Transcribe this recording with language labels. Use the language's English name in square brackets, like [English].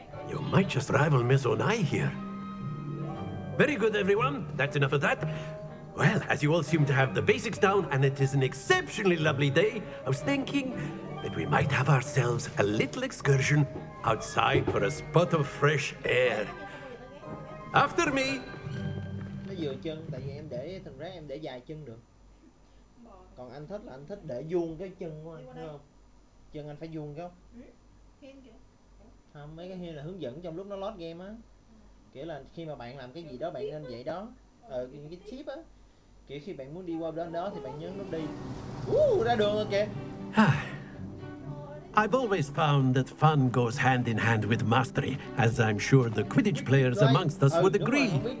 [English] You might just rival Miss Onai here. Very good, everyone. That's enough of that. Well, as you all seem to have the basics down, and it is an exceptionally lovely day, I was thinking that we might have ourselves a little excursion outside for a spot of fresh air. After me. [Vietnamese] Nó vừa chân, tại vì em để thành ra em để dài chân được. Còn anh thích là anh thích để vuông cái chân của anh, thấy không? Chân anh phải vuông cái không? Không, mấy cái hiên là hướng dẫn trong lúc nó load game á. Kiểu là khi mà bạn làm cái gì đó bạn nên vậy đó. những cái chip á, kiểu khi bạn muốn đi qua bên đó thì bạn nhấn nút đi. Ra đường rồi kìa. [English] I've always found that fun goes hand in hand with mastery, as I'm sure the Quidditch players amongst us would agree.